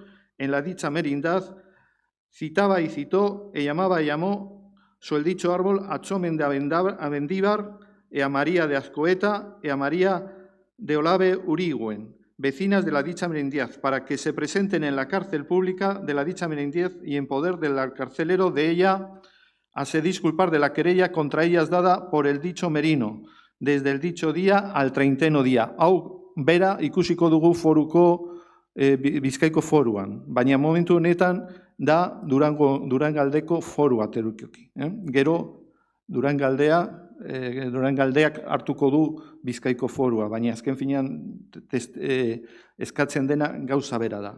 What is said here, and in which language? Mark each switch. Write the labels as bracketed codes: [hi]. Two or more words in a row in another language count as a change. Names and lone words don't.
[es] en la dicha merindad, citaba y citó, e llamaba y llamó, el dicho árbol a Chomen de Avendíbar, e a María de Azcoeta, e a María de Olave Urigüen, vecinas de la dicha merindad, para que se presenten en la cárcel pública de la dicha merindad y en poder del carcelero de ella, a se disculpar de la querella contra ellas dada por el dicho merino, desde el dicho día al 30º día. [eu] Hau, bera ikusiko dugu foruko Bizkaiko foruan, baina momentu honetan da Durangaldeko forua terukoki. Gero Durangaldeak hartuko du Bizkaiko forua, baina azken finean eskatzen dena gauza bera da.